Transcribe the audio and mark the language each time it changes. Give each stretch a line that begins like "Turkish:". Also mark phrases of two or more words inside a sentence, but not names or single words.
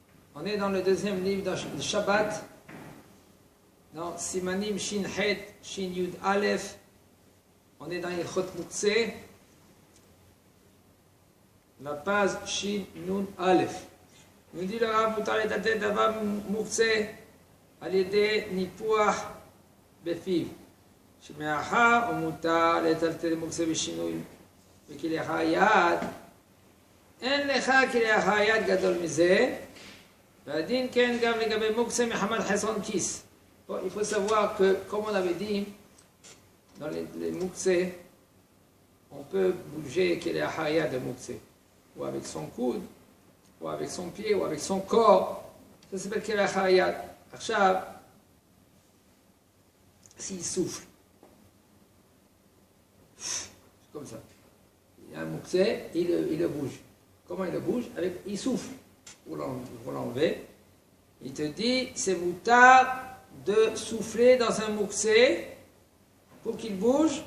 French: On est dans le deuxième livre de Shabbat, dans
Hebrew: סימנים שין חית, שין יוד אלף.
French: On est dans
Hebrew: הלכות מוקצה,
French: la page
Hebrew: שין נון אלף.
French: Nous dit le Rav
Hebrew: מותר לטלטל דבר מוקצה על ידי ניפוח בפיו. שמאחר ומותר לטלטל מוקצה בשינוי וכלאחר יד, אין לך כלאחר יד גדול מזה, והדין כן גם לגבי מוקצה מחמת חסרון כיס.
French: Bon, il faut savoir que, comme on avait dit, dans les muktzeh, on peut bouger
Hebrew: כלאחר יד
French: de muktzeh, ou avec son coude, ou avec son pied, ou avec son corps. Ça s'appelle
Hebrew: כלאחר יד. עכשיו,
French: s'il souffle, comme ça. Il y a un muktzeh, il le bouge. Comment il le bouge? Il souffle. Pour l'enlever. Il te dit, c'est moutard de souffler dans un muktzeh pour qu'il bouge.